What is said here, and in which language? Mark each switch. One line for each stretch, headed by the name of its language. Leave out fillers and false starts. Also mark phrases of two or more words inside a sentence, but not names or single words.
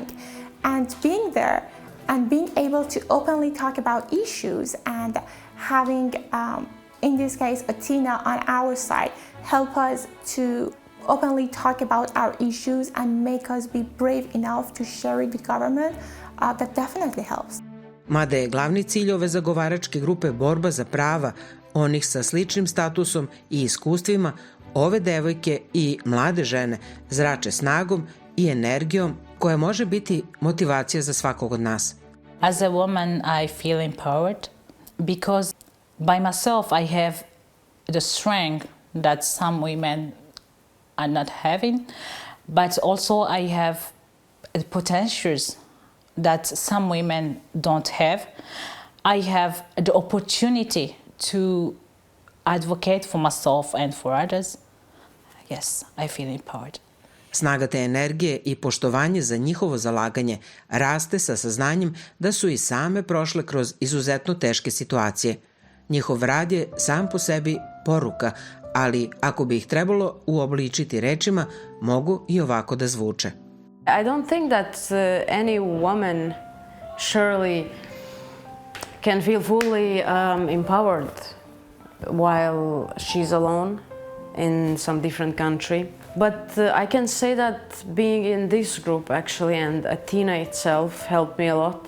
English: And being there and being able to openly talk about issues and having, in this case, Atina on our side, help us to openly talk about our issues and make us be brave enough to share it with government, that definitely helps.
Serbian: Mada je glavni cilj ove zagovaračke grupe borba za prava onih sa sličnim statusom i iskustvima, ove devojke i mlade žene zrače snagom i energijom koja može biti motivacija za svakog od nas.
English: As a woman, I feel empowered because by myself I have the strength that some women are not having, but also I have potentials that some women don't have. I have the opportunity to advocate for myself and for others. Yes, I feel empowered.
Serbian: Snaga te energije i poštovanje za njihovo zalaganje raste sa saznanjem da su i same prošle kroz izuzetno teške situacije. Njihov rad je sam po sebi poruka, ali ako bi ih trebalo uobličiti rečima, mogu i ovako da zvuče.
English: I don't think that any woman surely can feel fully empowered while she's alone in some different country. But I can say that being in this group actually and Athena itself helped me a lot.